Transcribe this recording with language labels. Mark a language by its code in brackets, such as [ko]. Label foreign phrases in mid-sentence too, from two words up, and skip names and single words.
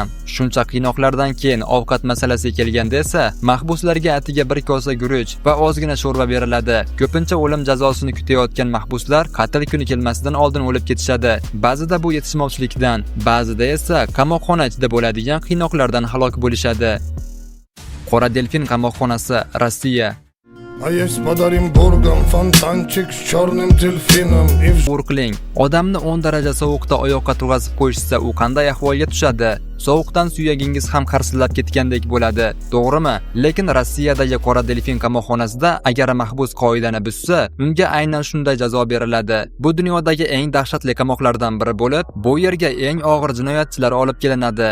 [uz] Shuncha qiynoqlardan keyin ovqat masalasiga kelganda esa, mahbuslarga atiga bir kosa guruch va ozgina sho'rva beriladi. Ko'pincha o'lim jazosini kutayotgan mahbuslar qatl kuni kelmasidan oldin o'lib ketishadi. Ba'zida bu yetishmovchilikdan, ba'zida esa qamoqxona ichida bo'ladigan qiynoqlardan halok bo'lishadi. Qora delfin qamoqxonasi, Rossiya. [ru] А есть подарим бургам фонтанчик с черным дельфином и [uz] Qiling, odamni 10 daraja sovuqda oyoqqa turg'azib qo'yishsa, u qanday ahvolga tushadi? Sovuqdan suyagingiz ham qarsillab ketgandek bo'ladi, to'g'rimi? Lekin Rossiyadagi qora delfin qamoqxonasida agar mahbus qoidani buzsa, unga aynan shunday jazo beriladi. Bu dunyodagi eng dahshatli qamoqlardan biri bo'lib, bu yerga eng og'ir jinoyatchilar olib kelinadi.